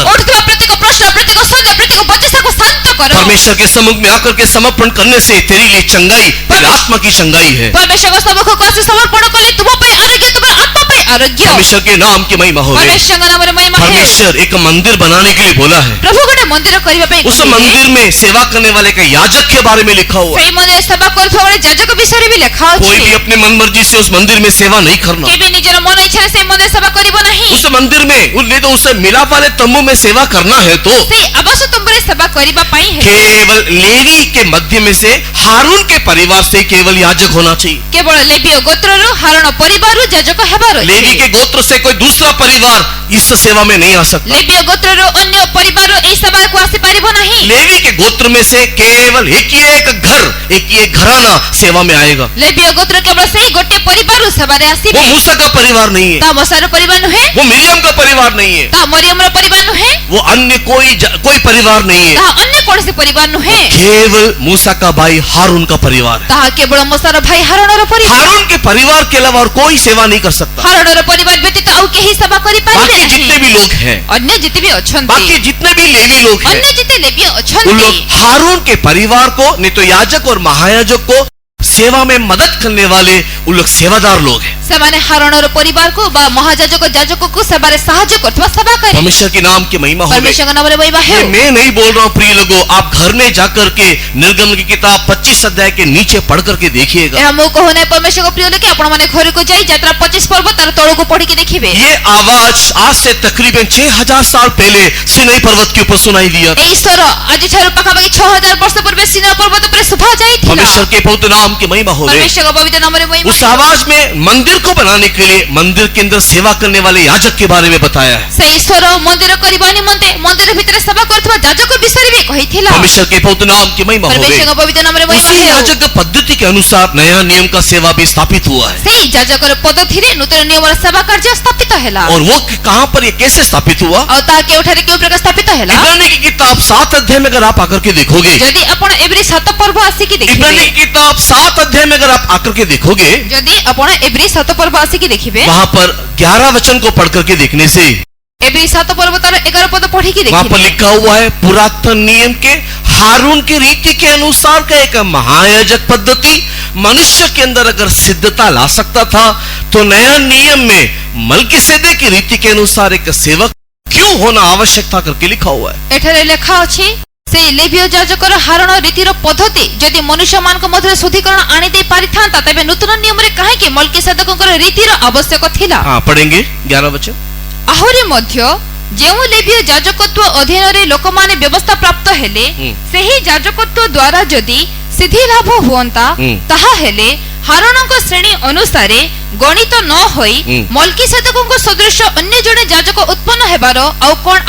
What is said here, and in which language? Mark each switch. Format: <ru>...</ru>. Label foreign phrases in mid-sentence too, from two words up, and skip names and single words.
<or>ଉଠୁଥିବା ପ୍ରତ୍ୟେକ ପ୍ରଶ୍ନ, ପ୍ରତ୍ୟେକ ସନ୍ଦେହ,</or> <hi>प्रत्येक बचसाକୁ शांत करो। परमेश्वर के सम्मुख में आकर के समर्पण करने से तेरे लिए चंगाई, तेरी आत्मा की चंगाई है।</hi> <or>परमेश्वरଙ୍କ ସମ୍ମୁଖକୁ ଆସି ସମର୍ପଣ କଲେ ତୁମ ପାଇଁ ଆରୋଗ୍ୟ, ତୁମ ଆତ୍ମା ପାଇଁ ଆରୋଗ୍ୟ।</or> <hi>परमेश्वर के नाम की महिमा हो गई।</hi> <or>परमेश्वरଙ୍କ ନାମରେ ମହିମା ହେଉ।</or> <hi>परमेश्वर एक मंदिर बनाने के लिए बोला है।</hi> <or>ପ୍ରଭୁ ଗୋଟେ ମନ୍ଦିର କରିବା ପାଇଁ</or> <hi>उस</hi> <or>କହିଲେ।</or> <hi>मंदिर में सेवा करने वाले के याजक के बारे में लिखा हुआ है।</hi> <or>ସେଇ ମନ୍ଦିରରେ ସେବା କରୁଥିବା ବେଳେ ଯାଜକ ବିଷୟରେ ବି ଲେଖା</or> <hi>कोई</hi> <or>ଅଛି।</or> <hi>भी अपने मन मर्जी से उस मंदिर में सेवा नहीं करना।</hi> <or>କେବେ ନିଜର ମନ ଇଚ୍ଛାରେ ସେଇ ମନ୍ଦିର ସେବା କରିବ ନାହିଁ।</or> <hi>उस मंदिर में नहीं तो उस मिलाप वाले तंबू में सेवा करना है तो</hi> <or>ସେଇ ଆବାସ ତମ୍ବୁରେ ସେବା କରିବା ପାଇଁ ହେଲେ</or> <hi>केवल लेवी के मध्य में से हारून के परिवार से केवल याजक होना चाहिए।</hi> <or>କେବଳ ଲେବୀୟ ଗୋତ୍ରରୁ ହାରଣ ପରିବାରରୁ ଯାଜକ ହେବାର</or> <hi>लेवी</hi> <or>ଅଛି।</or> <hi>के गोत्र से कोई दूसरा परिवार इस सेवा में नहीं आ सकता।</hi> <or>ଲେବୀୟ ଗୋତ୍ରରୁ ଅନ୍ୟ ପରିବାରରୁ ଏହି ସେବାକୁ ଆସିପାରିବ ନାହିଁ।</or> <hi>लेवी के गोत्र में से केवल एक ही एक घर, एक ही एक घराना सेवा में आएगा।</hi> <or>ଲେବୀୟ ଗୋତ୍ର କେବଳ ସେଇ ଗୋଟିଏ ପରିବାରରୁ ସେବାରେ</or> <hi>वो</hi> <or>ଆସିବେ।</or> <hi>मूसा का परिवार नहीं है,</hi> <or>ତା ମଶାର ପରିବାର ନୁହେଁ,</or> <hi>वो मिरियम का परिवार नहीं है,</hi> <or>ତା ମରିୟମର ପରିବାର ନୁହେଁ,</or> <hi>वो अन्य कोई परिवार नहीं है।</hi> <or>ତାହା ଅନ୍ୟ କୌଣସି ପରିବାର ନୁହେଁ,</or> <hi>केवल मूसा का भाई हारून का परिवार है।</hi> <or>ତାହା केवଳ ମଶାର ଭାଇ ହାରଣର ପରିବାର।</or> <hi>हारून के परिवार के अलावा और कोई सेवा नहीं कर सकता।</hi> <or>ହାରଣର ପରିବାର ବ୍ୟତୀତ ଆଉ କେହି ସେବା କରିପାରିବେ</or> <hi>बाकी</hi> <or>ନାହିଁ।</or> <hi>जितने भी लोग हैं,</hi> <or>ଅନ୍ୟ ଯେତେ ବି ଅଛନ୍ତି,</or> <hi>बाकी जितने भी लेवी लोग हैं,</hi> <or>ଅନ୍ୟ ଯେତେ ଲେବୀୟ</or> <hi>उन</hi> <or>ଅଛନ୍ତି,</or> <hi>लोग हारून के परिवार को नहीं तो याजक और महायाजक को सेवा में मदद करने वाले उन लोग सेवादार लोग हैं।</hi> <or>ସେମାନେ ହାରଣର ପରିବାରକୁ ବା ମହାଯାଜକ ଯାଜକକୁ ସେବାରେ ସାହାଯ୍ୟ କରୁଥିବା ସେବାକାରୀ।</or> <hi>परमेश्वर के नाम की महिमा हो गई।</hi> <or>परमेश्वरଙ୍କ ନାମରେ ମହିମା</or> <hi>ये</hi> <or>ହେଉ।</or> <hi>मैं नहीं बोल रहा हूँ प्रिय लोगों, आप घर में जाकर के निर्गमन की किताब 25 अध्याय के नीचे पढ़ करके देखिएगा।</hi> <or>ଏହା ମୁଁ କହୁନାହିଁ परमेश्वरଙ୍କ ପ୍ରିୟ ଲୋକେ, ଆପଣମାନେ ଘରକୁ ଯାଇ ଯାତ୍ରା 25 ପର୍ବ ତାର ତଳକୁ ପଢିକି ଦେଖିବେ।</or> <hi>ये आवाज आज से तकरीबन 6000 साल पहले सिनाई पर्वत के ऊपर सुनाई दिया था।</hi> <or>ଏହି ସ୍ୱର ଆଜିଠାରୁ ପାଖାପାଖି 6000 ବର୍ଷ ପୂର୍ବେ ସିନା ପର୍ବତ ଉପରେ ଶୁଭା ଯାଇଥିଲା।</or> <hi>परमेश्वर के पवित्र नाम की महिमा हो गई।</hi> <or>परमेश्वरଙ୍କ ପବିତ୍ର ନାମରେ ମହିମା</or> <hi>उस</hi> <or>ହେଉ।</or> <hi>आवाज में मंदिर को बनाने के लिए मंदिर के अंदर सेवा करने वाले याजक के बारे में बताया है।</hi> <or>ସେହି ସ୍ୱର ମନ୍ଦିର କରିବା ନିମନ୍ତେ ମନ୍ଦିର ଭିତରେ ସେବା କରୁଥିବା ଯାଜକ ବିଷୟରେ ବି କହିଥିଲା।</or> <hi>परमेश्वर के पवित्र नाम की महिमा हो गई।</hi> <or>परमेश्वरଙ୍କ पवित्र नामରେ ମହିମା</or> <hi>उसी</hi> <or>ହେଉ।</or> <hi>याजक पद्धति के अनुसार नया नियम का सेवा भी स्थापित हुआ है।</hi> <or>ସେହି ଯାଜକର ପଦ୍ଧତିରେ ନୂତନ ନିୟମର ସେବା କାର୍ଯ୍ୟ ସ୍ଥାପିତ ହେଲା।</or> <hi>और वो कहां पर ये कैसे स्थापित हुआ?</hi> <or>ଆଉ ତାହା କେଉଁଠାରେ କେଉଁ ପ୍ରକାର ସ୍ଥାପିତ ହେଲା?</or> <hi>इब्रानी की किताब 7 अध्याय में अगर आप आकर के देखोगे,</hi> <or>ଯଦି ଆପଣ ଏବ୍ରୀ 7 ପର୍ବ ଆସିକି ଦେଖିବେ,</or> <hi>इब्रानी की किताब 7 अध्याय में अगर आप आकर के देखोगे,</hi> <or>ଯଦି ଆପଣ ଏବ୍ରୀ 7 ପର୍ବ ଆସିକି ଦେଖିବେ,</or> <hi>वहां पर 11 वचन को पढ़ करके देखने से</hi> <or>ଏବ୍ରୀ 7 ପର୍ବ ତାର 11 ପଦ ପଢ଼ିକି</or> <hi>वहां पर देखिए। लिखा हुआ है पुरातन नियम के हारून की रीति के अनुसार का एक महायाजक पद्धति मनुष्य के अंदर अगर सिद्धता ला सकता था, तो नया नियम में मलकीसेदेक की रीति के अनुसार एक सेवक क्यों होना आवश्यक था करके लिखा हुआ है।</hi> <or>ଏଠାରେ ଲେଖା ଅଛି ସେ ଲେବୀୟ ଯାଜକର ହାରଣ ରୀତିର ପଦ୍ଧତି ଯଦି ମନୁଷ୍ୟ ମାନ ମଧ୍ୟ ଶୁଦ୍ଧିକରଣ ଆଣି ଦେ ପାରିଥାନ୍ତା ତେବେ ନୂତନ ନିୟମ ରେ କାହେ କି ମଲକୀସେଦେକକର ରୀତିର ଆବଶ୍ୟକ ଥିଲା।</or> <hi>हाँ, पढ़ेंगे 11 वचन।</hi> <or>ଆହୁରି ମଧ୍ୟ ଯେଉଁ ଲେବୀୟ ଯାଜକତ୍ୱ ଅଧୀନ ରେ ଲୋକମାନେ ବ୍ୟବସ୍ଥା ପ୍ରାପ୍ତ ହେଲେ ସେହି ଯାଜକତ୍ୱ ଦ୍ୱାରା ଯଦି ସିଦ୍ଧି ଲାଭ ହୁଅନ୍ତା ତାହା ହେଲେ ହାରଣଙ୍କ ଶ୍ରେଣୀ ଅନୁସାରେ ଗଣିତ ନ ହୋଇ ମଲକୀସେଦେକଙ୍କ ସଦୃଶ ଅନ୍ୟ ଜଣେ ଯାଜକ ଉତ୍ପନ୍ନ ହେବାର ଆଉ କେଉଁ ଆବଶ୍ୟକ</or>